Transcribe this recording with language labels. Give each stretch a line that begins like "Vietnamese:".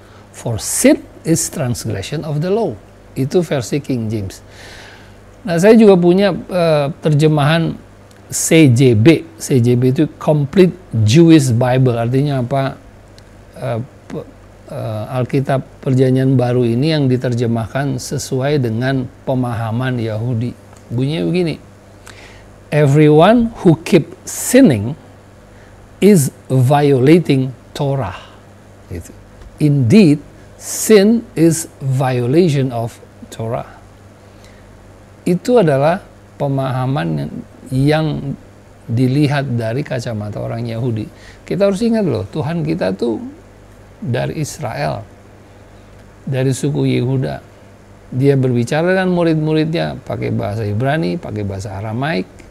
English: For sin is transgression of the law.
Indonesian: Itu versi King James. Nah, saya juga punya terjemahan CJB. CJB itu Complete Jewish Bible. Artinya apa? Alkitab Perjanjian Baru ini yang diterjemahkan sesuai dengan pemahaman Yahudi. Bunyinya begini.
English: Everyone who keep sinning is violating Torah.
Indonesian: Gitu.
English: Indeed, sin is violation of Torah.
Indonesian: Itu adalah pemahaman yang dilihat dari kacamata orang Yahudi. Kita harus ingat loh, Tuhan kita tuh dari Israel, dari suku Yehuda. Dia berbicara dengan murid-muridnya pakai bahasa Ibrani, pakai bahasa Aramaik.